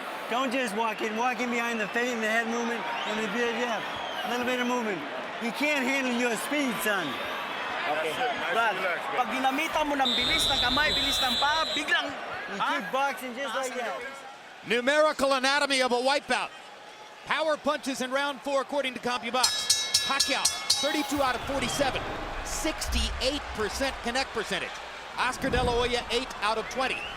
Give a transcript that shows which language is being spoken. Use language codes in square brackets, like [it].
[en] Don't just walk in behind the feint and the head movement and the jab. A little bit of movement. He can't handle your speed, son. Okay. [tl] Brad, pag ginamitan mo ng bilis ng kamay, bilis ng paa, biglang... [en] You keep boxing just like that. Numerical anatomy of a wipeout. Power punches in round 4 according to CompuBox. Pacquiao, 32 out of 47. 68% connect percentage. Oscar De La Hoya, 8 out of 20.